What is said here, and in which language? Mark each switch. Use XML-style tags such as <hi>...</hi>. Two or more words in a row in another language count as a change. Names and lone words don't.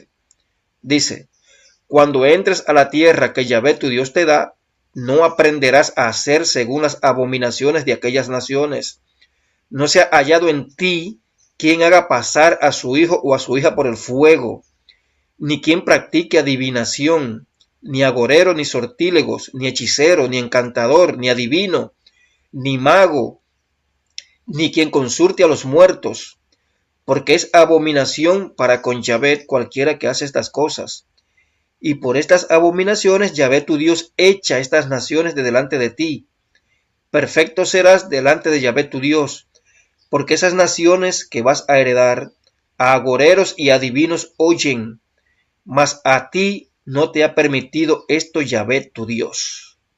<es>Dice: cuando entres a la tierra que Yahvé tu Dios te da, no aprenderás a hacer según las abominaciones de aquellas naciones. No se ha hallado en ti quien haga pasar a su hijo o a su hija por el fuego, ni quien practique adivinación, ni agorero, ni sortílegos, ni hechicero, ni encantador, ni adivino, ni mago, ni quien consulte a los muertos, porque es abominación para con Yahvé cualquiera que hace estas cosas. Y por estas abominaciones Yahvé tu Dios echa estas naciones de delante de ti. Perfecto serás delante de Yahvé tu Dios, porque esas naciones que vas a heredar, a agoreros y adivinos oyen, mas a ti no te ha permitido esto Yahvé tu Dios.</es>